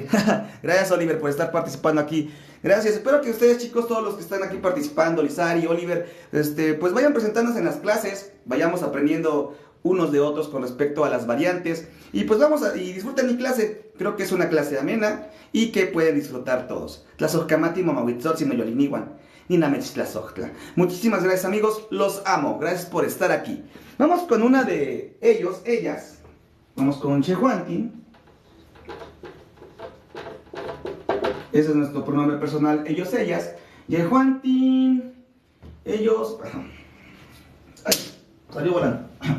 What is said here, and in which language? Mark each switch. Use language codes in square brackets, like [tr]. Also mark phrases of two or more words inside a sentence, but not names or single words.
[es] Gracias, Oliver, por estar participando aquí. Gracias, espero que ustedes, chicos, todos los que están aquí participando, Lizari, Oliver, pues vayan presentándose en las clases, vayamos aprendiendo unos de otros con respecto a las variantes. Y pues y disfruten mi clase, creo que es una clase amena y que pueden disfrutar todos. [nah] Tlazocamati, mamahuitzotzi, noyoliniwan, ninamechtlazochtla. [es] Muchísimas gracias, amigos, los amo, gracias por estar aquí. Vamos con una de ellas. Vamos con Yehuantin. Ese es nuestro pronombre personal, ellos, ellas. Yehuantin. Ellos. Ay, salió volando.